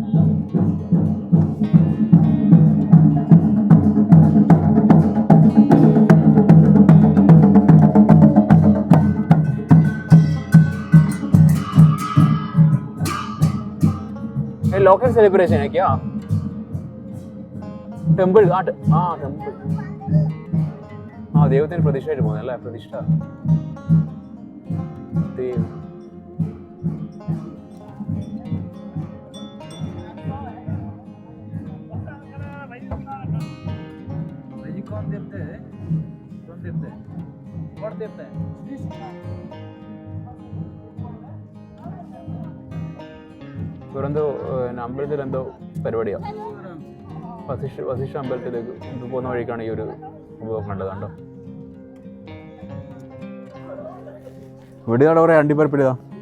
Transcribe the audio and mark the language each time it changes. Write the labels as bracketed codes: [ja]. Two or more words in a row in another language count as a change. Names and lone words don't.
[en] local celebration [hi] है क्या? [ml] ടെമ്പിൾ ടെമ്പിൾ ദൈവത്തിന് പ്രതിഷ്ഠയായിട്ട് പോകുന്നത് അല്ലേ? പ്രതിഷ്ഠ ദൈവം. [hi] कौन देवता है? कौन देवता है? [ml] ഇവരെന്തോ അമ്പലത്തിൽ എന്തോ പരിപാടിയാണ്. വസിഷ്ഠ അമ്പലത്തിലേക്ക് പോകുന്ന വഴിക്കാണ് ഈ ഒരു സംഭവം കണ്ടത്. കണ്ടോ ഇവിടെ കുറേ അണ്ടിപ്പരപ്പിലിതാ.